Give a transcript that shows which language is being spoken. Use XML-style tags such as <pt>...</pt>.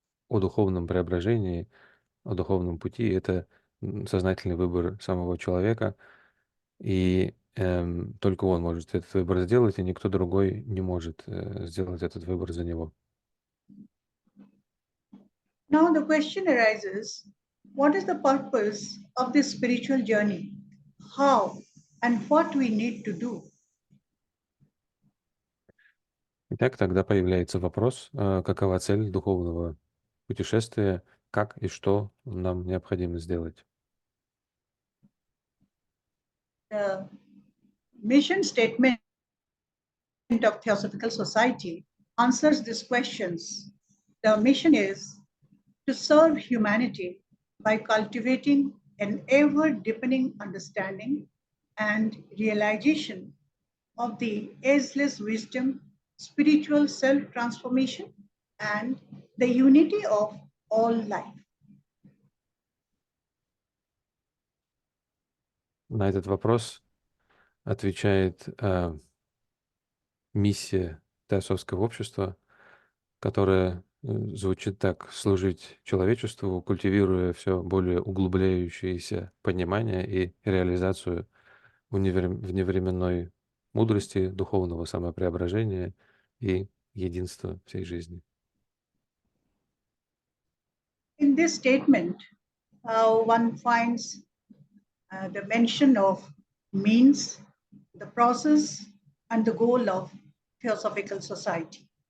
<ru>духовном преображении, о духовном пути — это сознательный выбор самого человека, и только он может этот выбор сделать, и никто другой не может сделать этот выбор за него.</ru> <en>Now the question arises, what is the purpose of this spiritual journey? How and what we need to do?</en> <ru>Итак, тогда появляется вопрос, какова цель духовного путешествия, как и что нам необходимо сделать.</ru> <en>The mission statement of Theosophical Society answers these questions. The mission is to serve humanity by cultivating an ever-deepening understanding and realization of the ageless wisdom, spiritual self-transformation, and the unity of all life.</en> <ru>На этот вопрос отвечает миссия Теософского общества, которая звучит так: служить человечеству, культивируя все более углубляющееся понимание и реализацию вневременной мудрости, духовного самопреображения и единства всей жизни.</ru> <en>In this statement, one finds the mention of means, the process, and the goal of Theosophical Society.</en>